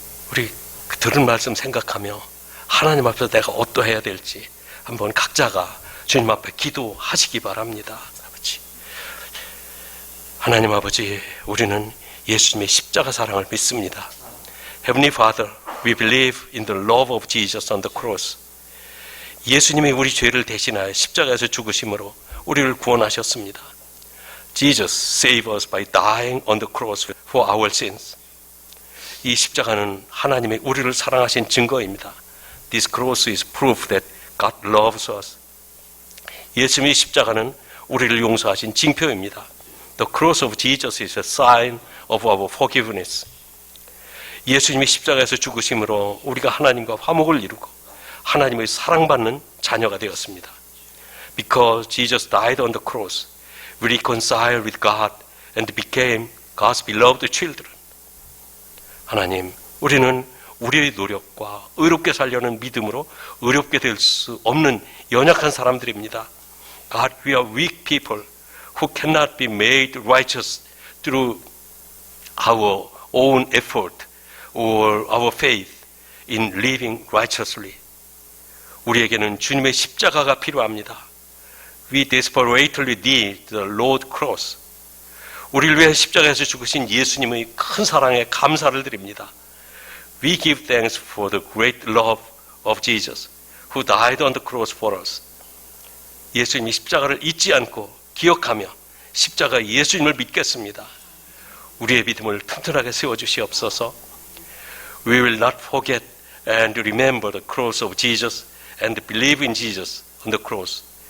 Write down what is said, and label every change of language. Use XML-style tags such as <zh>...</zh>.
<ko>우리 들은 말씀 생각하며 하나님 앞에서 내가 어떠해야 될지 한번 각자가 주님 앞에 기도하시기 바랍니다. 아버지, 하나님 아버지, 우리는 예수님의 십자가 사랑을 믿습니다.</ko> <en>Heavenly Father, we believe in the love of Jesus on the cross.</en> <ko>예수님이 우리 죄를 대신하여 십자가에서 죽으심으로 우리를 구원하셨습니다.</ko> <en>Jesus saved us by dying on the cross for our sins.</en> <ko>이 십자가는 하나님의 우리를 사랑하신 증거입니다.</ko> <en>This cross is proof that God loves us.</en> <ko>예수님의 십자가는 우리를 용서하신 징표입니다.</ko> <en>The cross of Jesus is a sign of our forgiveness.</en> <ko>예수님이 십자가에서 죽으심으로 우리가 하나님과 화목을 이루고 하나님의 사랑받는 자녀가 되었습니다.</ko> <en>Because Jesus died on the cross, we reconciled with God and became God's beloved children.</en> <ko>하나님, 우리는 우리의 노력과 의롭게 살려는 믿음으로 의롭게 될 수 없는 연약한 사람들입니다.</ko> <en>God, we are weak people who cannot be made righteous through our own effort or our faith in living righteously.</en> <ko>우리에게는 주님의 십자가가 필요합니다.</ko> <en>We desperately need the Lord cross.</en> <ko>우리를 위해 십자가에서 죽으신 예수님의 큰 사랑에 감사를 드립니다.</ko> <en>We give thanks for the great love of Jesus, who died on the cross for us.</en> <ko>예수님이 십자가를 잊지 않고 기억하며 십자가 예수님을 믿겠습니다. 우리의 믿음을 튼튼하게 세워주시옵소서.</ko> <en>We will not forget and remember the cross of Jesus and believe in Jesus on the cross.</en>